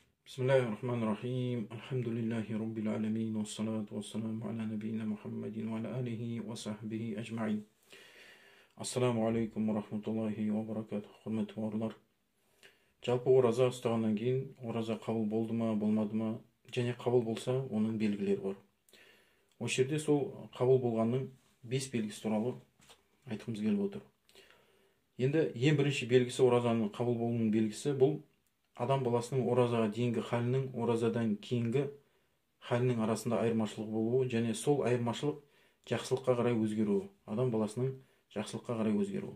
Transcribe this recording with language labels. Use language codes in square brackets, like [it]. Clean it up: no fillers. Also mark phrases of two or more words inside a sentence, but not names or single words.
[ar] بسم الله الرحمن الرحيم. الحمد لله رب العالمين. والصلاة والسلام على نبينا محمد وعلى آله وصحبه أجمعين. السلام عليكم ورحمة الله وبركاته. [kk] Құрметті бауырлар. Жалпы ораза ұстағаннан кейін ораза қабыл болды ма, болмады ма, және қабыл болса, оның белгілері бар. Осы жерде сол қабыл болғанның 5 белгісі туралы айтқымыз келіп отыр. Енді ең бірінші белгісі, оразаның қабыл болуының белгісі, бұл адам баласының оразаға дейінгі халінің оразадан кейінгі халінің арасында айырмашылық болуы, және сол айырмашылық жақсылыққа қарай өзгеруі, адам баласының жақсылыққа қарай өзгеруі.